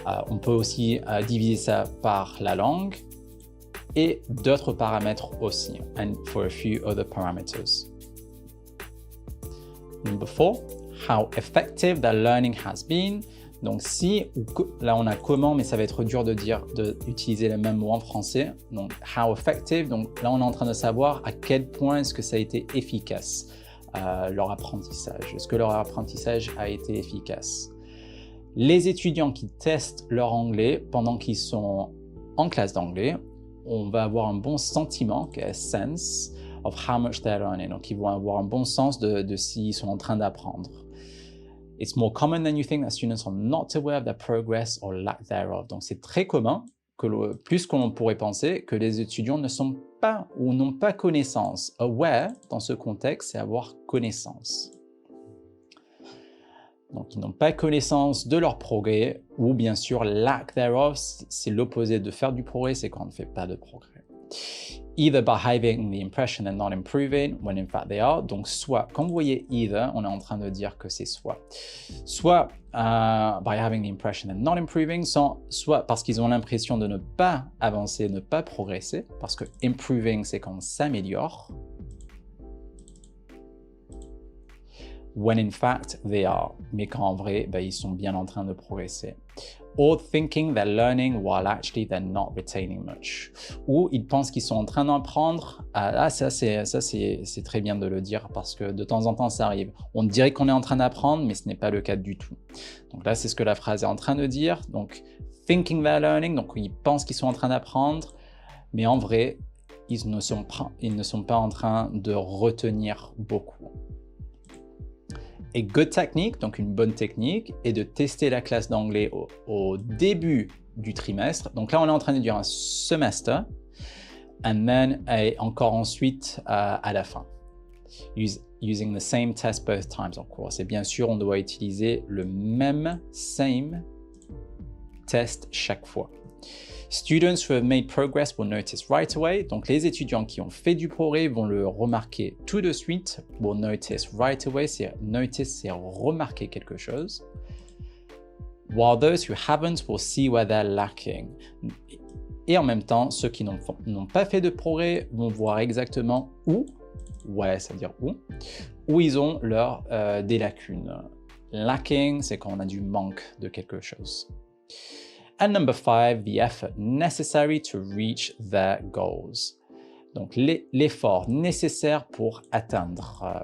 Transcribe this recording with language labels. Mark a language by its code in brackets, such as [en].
[fr] On peut aussi diviser ça par la langue et d'autres paramètres aussi, [en] and for a few other parameters. Number 4, how effective the learning has been. [fr] Donc là on a comment, mais ça va être dur d'utiliser les mêmes mots en français. Donc [en] how effective, [fr] donc là on est en train de savoir à quel point est-ce que ça a été efficace, leur apprentissage. Est-ce que leur apprentissage a été efficace? Les étudiants qui testent leur anglais pendant qu'ils sont en classe d'anglais, on va avoir un bon sentiment, [en] a sense of how much they're learning. [fr] Donc ils vont avoir un bon sens de s'ils sont en train d'apprendre. [en] It's more common than you think that students are not aware of their progress or lack thereof. [fr] Donc c'est très commun, plus qu'on pourrait penser, que les étudiants ne sont pas ou n'ont pas connaissance. Aware, dans ce contexte, c'est avoir connaissance. Donc ils n'ont pas connaissance de leur progrès, ou bien sûr [en] lack thereof, [fr] c'est l'opposé de faire du progrès, c'est quand on ne fait pas de progrès. [en] Either by having the impression and not improving, when in fact they are. [fr] Donc soit, quand vous voyez either, on est en train de dire que c'est soit [en] by having the impression and not improving, [fr] soit parce qu'ils ont l'impression de ne pas avancer, ne pas progresser, parce que improving c'est quand on s'améliore. [en] When in fact they are, [fr] mais qu'en vrai, ils sont bien en train de progresser. [en] Or thinking they're learning while actually they're not retaining much. [fr] Ou ils pensent qu'ils sont en train d'apprendre. Ça c'est très bien de le dire parce que de temps en temps ça arrive. On dirait qu'on est en train d'apprendre, mais ce n'est pas le cas du tout. Donc là, c'est ce que la phrase est en train de dire. Donc [en] thinking they're learning, [fr] donc ils pensent qu'ils sont en train d'apprendre, mais en vrai, ils ne sont pas en train de retenir beaucoup. Et [en] good technique, [fr] donc une bonne technique, est de tester la classe d'anglais au début du trimestre. Donc là, on est en train de dire un semester, [en] and then [fr] et encore ensuite à la fin. [en] Using the same test both times of course. [fr] Et bien sûr, on doit utiliser le même same test chaque fois. [en] Students who have made progress will notice right away. [fr] Donc les étudiants qui ont fait du progrès vont le remarquer tout de suite. [en] Will notice right away. Notice, [fr] c'est remarquer quelque chose. [en] While those who haven't will see where they're lacking. [fr] Et en même temps, ceux qui n'ont pas fait de progrès vont voir exactement où, ça veut dire où ils ont des lacunes. Lacking, c'est quand on a du manque de quelque chose. [en] And number 5, the effort necessary to reach their goals. [fr] Donc l'effort nécessaire pour atteindre.